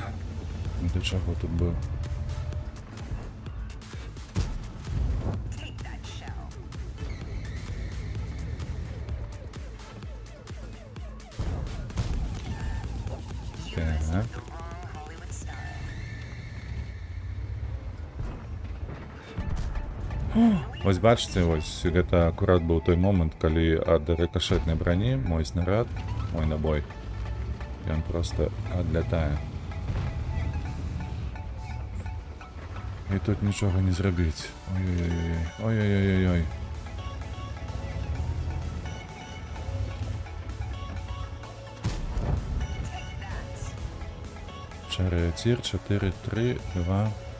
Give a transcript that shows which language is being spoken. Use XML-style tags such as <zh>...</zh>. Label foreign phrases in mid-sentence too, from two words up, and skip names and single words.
<uk>Для чого тут був? Так.</uk> <be>Ось бачите, ось гэта акурат быў той момант, калі ад рикошетнай броні мой снаряд, мой набой, ён просто адлятае. І тут нічога не зрабіць. Ой-ой-ой. Чаріотір, 4, 3, 2.</be>